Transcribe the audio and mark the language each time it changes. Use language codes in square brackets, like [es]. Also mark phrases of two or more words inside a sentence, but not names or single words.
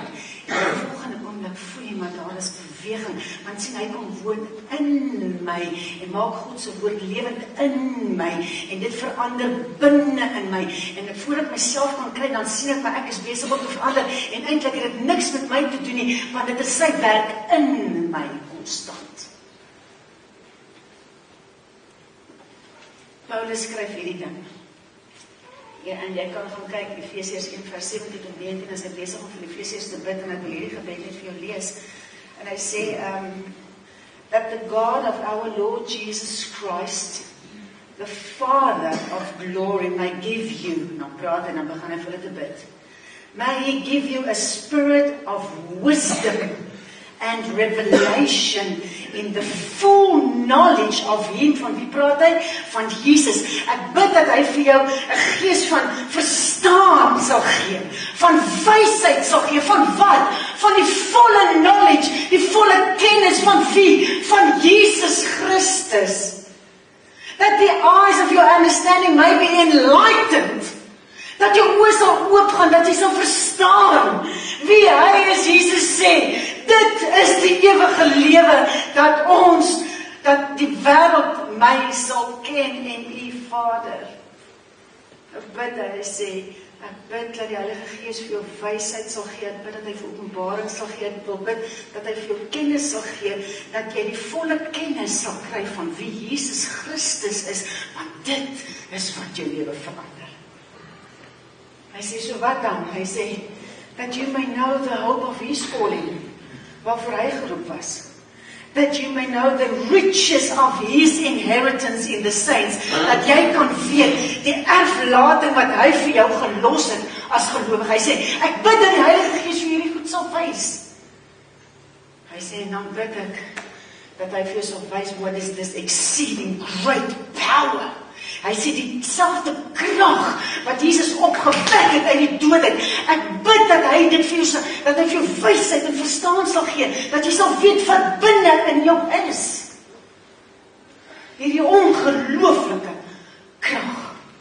[af] En die volgende oomblik voel jy, maar daar is beweging, want sien, hy kom woon in my, en maak God se woord lewend in my, en dit verander binne in my, en voor ek myself kan kry, dan sien ek, maar ek is besig om te verander, en eintlik het dit niks met my te doen nie, want dit is sy werk in my, konstant. Paulus skryf hierdie ding. Ja, en jy kan gaan kyk, Efesiërs 1 vers 17 tot 19, as hy besig om vir die Efesiërs te bid, en ek wil hierdie gebed net vir jou lees. En hy sê, [en] that the God of our Lord Jesus Christ, the Father of glory, may give you, [af] nou praat en dan begin hy vir hulle te bid, [en] may he give you a spirit of wisdom and revelation in the full knowledge of him. [af] Van wie praat hy? Van Jesus. Ek bid dat hy vir jou 'n gees van verstaan sal gee, van wysheid sal gee, van wat? Van die volle knowledge, die volle kennis van wie? Van Jesus Christus. [en] That the eyes of your understanding may be enlightened. [af] Dat jou oë sal oopgaan, dat jy sal verstaan wie hy is. Jesus sê, dit is die ewige lewe, dat die wêreld my sal ken en u Vader. Ek bid, hy sê, ek bid dat die Heilige Gees vir jou wysheid sal gee, ek bid dat hy vir openbaring sal gee, ek wil bid dat hy vir jou kennis sal gee, dat jy die volle kennis sal kry van wie Jesus Christus is, want dit is wat jou lewe verander. Hy sê, so wat dan? Hy sê, [en] that you may know the hope of his calling, [af] waarvoor hy geroep was. [en] That you may know the riches of his inheritance in the saints. [af] Dat jy kan weet, die erflating wat hy vir jou gelos het as gelowige. Hy sê, ek bid dat die Heilige Gees vir hierdie goed sal wys. Hy sê, en dan bid ek, dat hy vir jou sal wys, [en] what is this exceeding great power. [af] Hy sê dieselfde krag wat Jesus opgewek het uit die dood uit. Ek bid dat hy dit vir jou, dat hy vir jou wysheid en verstaan sal gee, dat jy sal weet wat binne in jou is. Hierdie ongelooflike krag.